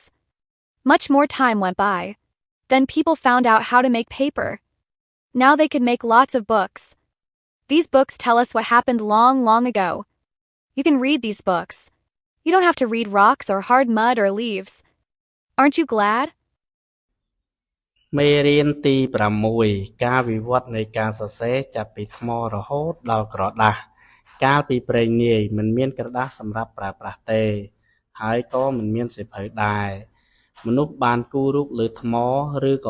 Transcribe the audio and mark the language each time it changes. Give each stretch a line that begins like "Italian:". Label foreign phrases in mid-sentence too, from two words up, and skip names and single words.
English: Much more time went by. Then people found out how to make paper. Now they could make lots of books. These books tell us what happened long ago. You can read these books. You don't have to read rocks or hard mud or leaves. Aren't you glad?
Khmer: មេរៀនទី6ការវិវត្តនៃការសរសេរចាប់ពីថ្មរហូតដល់ក្រដាសកាលពីព្រេងនាយមិនមានក្រដាសសម្រាប់ប្រើប្រាស់ទេហើយក៏មិនមានសៀវភៅដែរមនុស្សបានគូររូបលើថ្មឬក៏